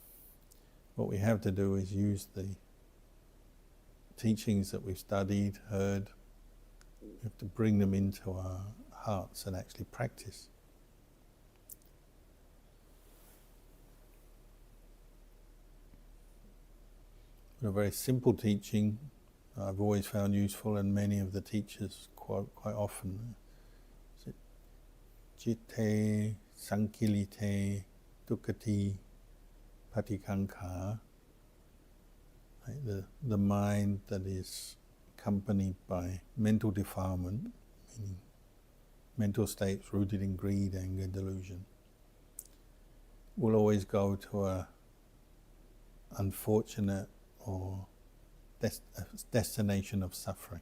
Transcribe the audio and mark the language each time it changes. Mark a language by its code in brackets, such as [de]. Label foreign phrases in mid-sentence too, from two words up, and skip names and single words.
[en] What we have to do is use the teachings that we've studied, heard, we have to bring them into our hearts and actually practice. A very simple teaching I've always found useful, and many of the teachers quote quite often. [pi] Citte sankilite dukkati patikanka. [en] The mind that is accompanied by mental defilement, meaning mental states rooted in greed, anger, delusion, will always go to a unfortunate or destination of suffering.